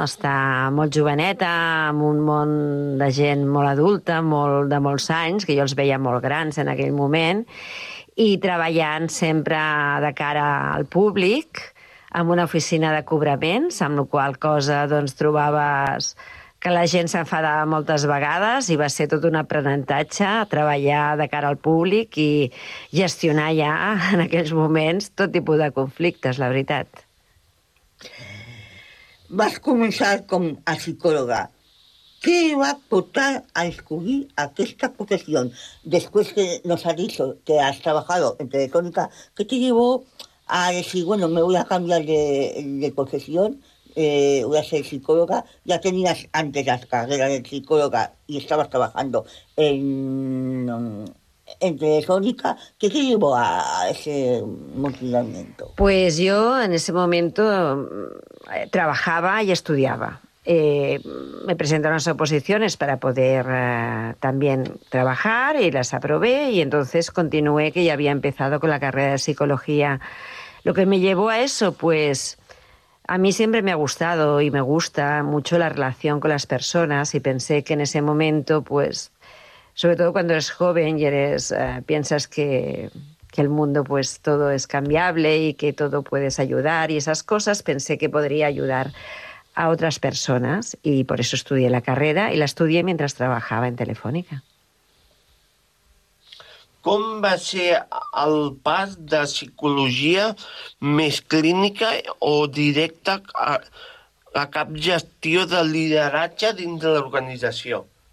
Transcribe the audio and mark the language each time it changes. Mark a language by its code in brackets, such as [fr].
[ca] Estar molt joveneta, amb un món de gent molt adulta, molt, de molts anys, que jo els veia molt grans en aquell moment, i treballant sempre de cara al públic, amb una oficina de cobraments, amb la qual cosa doncs, trobaves que la gent s'enfadava moltes vegades i va ser tot un aprenentatge treballar de cara al públic i gestionar ja en aquells moments tot tipus de conflictes, la veritat. Vas començar com a psicòloga. Què va portar a escollir aquesta professió després que [es] nos ha dicho que has trabajado en Telefónica? ¿Qué te llevó a decir, bueno, me voy a cambiar de profesión? Voy a ser psicóloga. Ya tenías antes la carrera de psicóloga y estabas trabajando en Telefónica. ¿Qué te llevó a ese movimiento? Pues yo en ese momento trabajaba y estudiaba. Me presentaron las oposiciones para poder también trabajar y las aprobé y entonces continué que ya había empezado con la carrera de psicología. Lo que me llevó a eso, pues a mí siempre me ha gustado y me gusta mucho la relación con las personas y pensé que en ese momento, pues, sobre todo cuando eres joven y eres piensas que el mundo pues todo es cambiable y que todo puedes ayudar y esas cosas, pensé que podría ayudar a otras personas y por eso estudié la carrera y la estudié mientras trabajaba en Telefónica. [ca] Com va ser el pas de psicologia més clínica o directa a cap gestió de lideratge dins de l'organització?